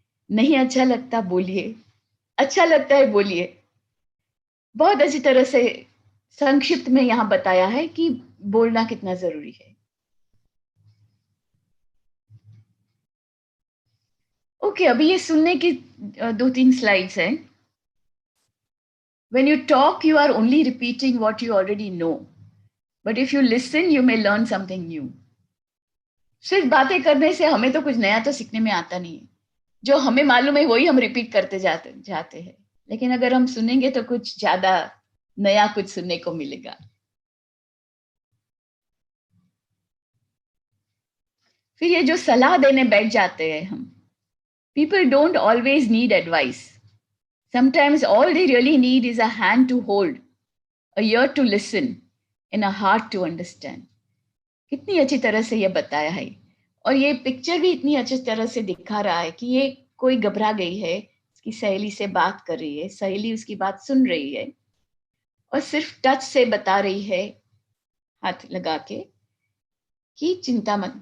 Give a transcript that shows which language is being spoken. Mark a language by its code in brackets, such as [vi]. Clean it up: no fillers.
[hi] नहीं अच्छा लगता बोलिए. अच्छा लगता है बोलिए. बहुत अच्छी तरह से संक्षिप्त में यहाँ बताया है कि बोलना कितना जरूरी है. ओके, अभी ये सुनने की 2-3 स्लाइड्स हैं. [en] When you talk, you are only repeating what you already know. But if you listen, you may learn something new. [hi] सिर्फ बातें करने से हमें तो कुछ नया तो सीखने में आता नहीं है. जो हमें मालूम है वही हम रिपीट करते जाते हैं. लेकिन अगर हम सुनेंगे तो कुछ ज्यादा नया कुछ सुनने को मिलेगा. फिर ये जो सलाह देने बैठ जाते हैं हम, [en] people don't always need advice. Sometimes all they really need is a hand to hold, a ear to listen, and a heart to understand. [hi] कितनी अच्छी तरह से ये बताया है. और ये पिक्चर भी इतनी अच्छी तरह से दिखा रहा है कि ये कोई घबरा गई है, उसकी सहेली से बात कर रही है, सहेली उसकी बात सुन रही है और सिर्फ टच से बता रही है, हाथ लगा के, कि चिंता मत.